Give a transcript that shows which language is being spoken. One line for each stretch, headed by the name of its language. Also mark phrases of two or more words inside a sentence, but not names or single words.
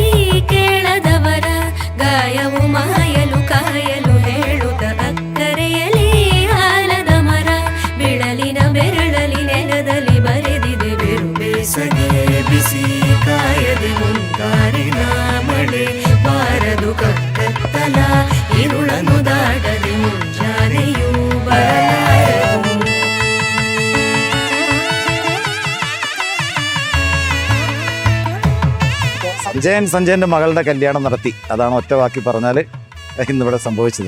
Kannada: ಕೇಳದವರ ಗಾಯವು ಮಾಯಲು ಕಾಯಲು ಹೇಳುತ್ತ ಅಕ್ಕರೆಯಲಿ ಆಲದ ಮರ ಬಿಳಲಿನ ಬೆರಳಲಿ ನೆಲದಲ್ಲಿ ಬರೆದಿದೆ ಬೇಸಗೆ ಬಿಸಿ ಕಾಯದೆ ಮುಂಗಾರಿನ ಮಳೆ ಬಾರದು ಕತ್ತಲ ಇರುಳನು ದಾಟದೆ ಮುಂಜಾನೆಯೂ ಬರಲಾರದು.
Malayalam: സഞ്ജയന്റെ മകളുടെ കല്യാണം നടത്തി. അതാണ് ഒറ്റ വാക്കി പറഞ്ഞാൽ ഇന്നിവിടെ സംഭവിച്ചത്.